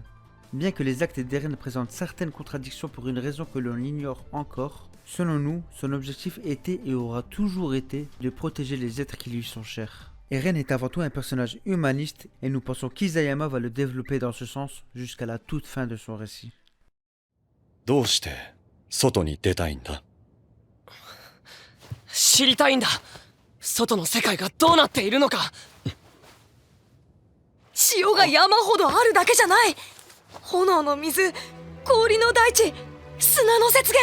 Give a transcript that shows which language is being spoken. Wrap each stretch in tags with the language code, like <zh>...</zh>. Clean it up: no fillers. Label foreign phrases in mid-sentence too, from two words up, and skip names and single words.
<fr>Bien que les actes d'Eren présentent certaines contradictions pour une raison que l'on ignore encore, selon nous, son objectif était et aura toujours été de protéger les êtres qui lui sont chers. Eren est avant tout un personnage humaniste et nous pensons qu'Isayama va le développer dans ce sens jusqu'à la toute fin de son récit.</fr> <ja>どうして外に出たいんだ？知りたいんだ。外の世界がどうなっているのか。塩が山ほどあるだけじゃない。炎の水、氷の大地、砂の雪原。</ja>